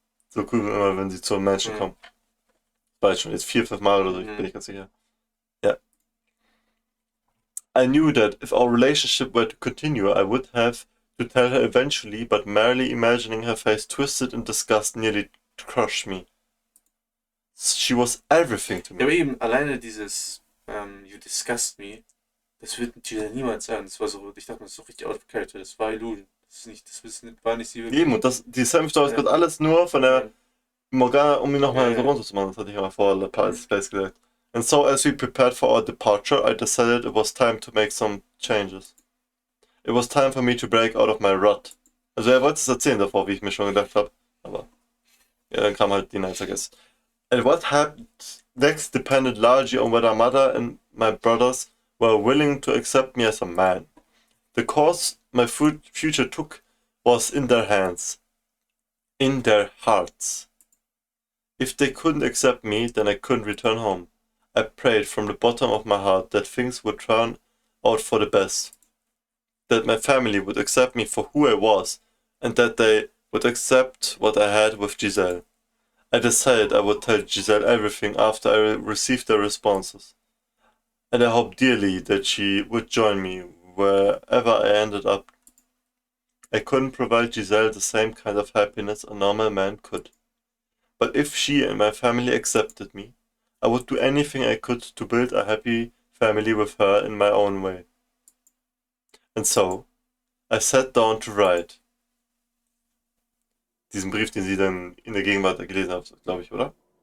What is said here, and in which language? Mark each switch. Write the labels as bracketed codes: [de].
[de] So cool, immer wenn sie zum Menschen kommen. Das war schon jetzt 4-5 Mal oder so, bin ich ganz sicher. Ja. [en] I knew that if our relationship were to continue, I would have to tell her eventually, but merely imagining her face twisted in disgust nearly crushed me. She was everything to me. [de] Ja, aber eben, alleine dieses [en] You disgust me, [de] das wird Giselle niemals sagen. Das war so, ich dachte, das ist so richtig out of character, das war Illusion. War nicht sie wirklich. Eben, und die Sam Story ist alles nur von der Morgana, um ihn nochmal so runterzumachen. Das hatte ich ja mal vor ein paar Place gesagt. [en] And so, as we prepared for our departure, I decided it was time to make some changes. It was time for me to break out of my rut. [de] Also er wollte es erzählen davor, wie ich mir schon gedacht habe. Aber ja, dann kam halt die Nights, [en] I guess. And what happened next depended largely on whether mother and my brothers were willing to accept me as a man. The course my future took was in their hands. In their hearts. If they couldn't accept me, then I couldn't return home. I prayed from the bottom of my heart that things would turn out for the best. That my family would accept me for who I was, and that they would accept what I had with Giselle. I decided I would tell Giselle everything after I received their responses. And I hoped dearly that she would join me wherever I ended up. I couldn't provide Giselle the same kind of happiness a normal man could. But if she and my family accepted me, I would do anything I could to build a happy family with her in my own way. And so, I sat down to write. [de] Diesen Brief, den sie dann in der Gegenwart gelesen hat, glaube ich, oder?